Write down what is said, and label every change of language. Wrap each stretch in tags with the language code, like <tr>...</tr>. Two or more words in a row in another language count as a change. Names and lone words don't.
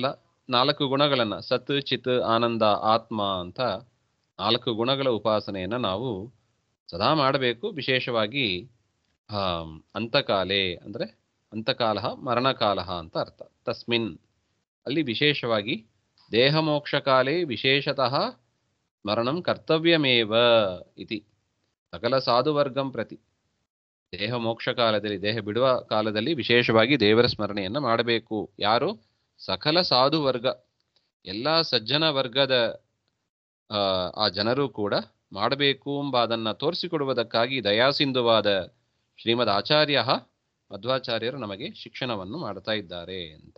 <kn>4 ಗುಣಗಳನ್ನ, ಸತ್, ಚಿತ್, ಆನಂದ, ಆತ್ಮ ಅಂತ 4 ಗುಣಗಳ ಉಪಾಸನೆಯನ್ನ ನಾವು ಸದಾ ಮಾಡಬೇಕು. ವಿಶೇಷವಾಗಿ ಅಂತಕಾಲೆ ಅಂದ್ರೆ ಅಂತಕಾಲ ಮರಣಕಾಲ ಅಂತ ಅರ್ಥ.</kn> <sa>ತಸ್ಮಿನ್</sa> <kn>ಅಲ್ಲಿ ವಿಶೇಷವಾಗಿ</kn> <sa>ದೇಹ ಮೋಕ್ಷ ಕಾಲೇ ವಿಶೇಷತಃ ಸ್ಮರಣಂ ಕರ್ತವ್ಯಮೇವ ಇತಿ ಸಕಲ ಸಾಧುವರ್ಗಂ ಪ್ರತಿ.</sa> <kn>ದೇಹ ಮೋಕ್ಷ ಕಾಲದಲ್ಲಿ, ದೇಹ ಬಿಡುವ ಕಾಲದಲ್ಲಿ ವಿಶೇಷವಾಗಿ ದೇವರ ಸ್ಮರಣೆಯನ್ನ ಮಾಡಬೇಕು. ಯಾರು? ಸಕಲ ಸಾಧು ವರ್ಗ, ಎಲ್ಲ ಸಜ್ಜನ ವರ್ಗದ ಆ ಜನರು ಕೂಡ ಮಾಡಬೇಕು ಎಂಬ ಅದನ್ನ ತೋರಿಸಿಕೊಡುವುದಕ್ಕಾಗಿ ದಯಾಸಿಂಧುವಾದ ಶ್ರೀಮದ್ ಆಚಾರ್ಯ ಮಧ್ವಾಚಾರ್ಯರು ನಮಗೆ ಶಿಕ್ಷಣವನ್ನು ಮಾಡ್ತಾ ಇದ್ದಾರೆ ಅಂತ.</kn>